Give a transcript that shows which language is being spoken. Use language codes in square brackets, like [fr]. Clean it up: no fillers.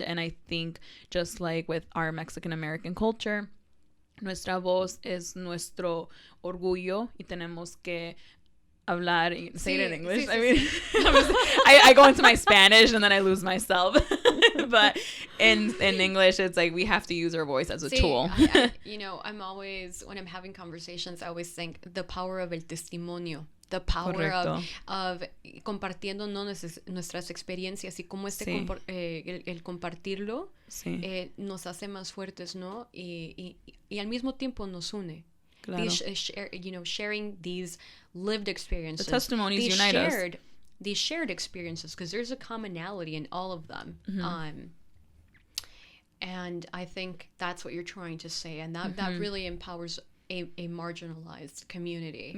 [en] And I think just like with our Mexican American culture, [es] nuestra voz es nuestro orgullo y tenemos que hablar, [en] say it in English. I mean, I go into my Spanish and then I lose myself. But in English, it's like we have to use our voice as a tool. You know, I'm always, when I'm having conversations, I always think the power of [es] el testimonio. [en] The power of [es] compartiendo nuestras experiencias, y cómo el compartirlo nos hace más fuertes, ¿no? Y al mismo tiempo nos une. Claro. [en] Sharing these lived experiences. The testimonies unite us. These shared experiences, because there's a commonality in all of them. And I think that's what you're trying to say, and that really empowers a marginalized community.